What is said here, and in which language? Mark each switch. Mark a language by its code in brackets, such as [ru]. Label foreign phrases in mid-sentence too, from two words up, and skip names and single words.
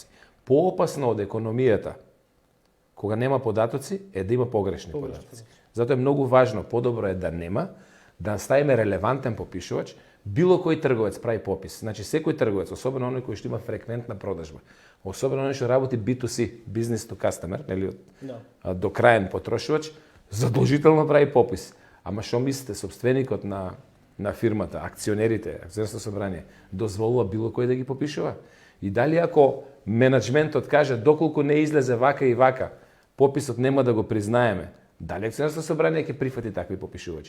[mk] Поопасно од економијата, кога нема податоци, е да има погрешни податоци. Затоа е многу важно, подобро е да нема, да ставиме релевантен попишувач. Било кој трговец прави попис. Значи секој трговец, особено оној кој што има фреквентна продажба, особено оној што работи B2C, [en] business to customer, [mk] нели до краен потрошувач, задолжително прави попис. Ама што мислите, собственикот на фирмата, акционерите, акционерско собрание, дозволува било кој да ги попишува? И дали ако менеджментот каже доколку не излезе вака и вака, пописот нема да го признаеме, дали акционерско собрание ќе прифати такви попишувачи?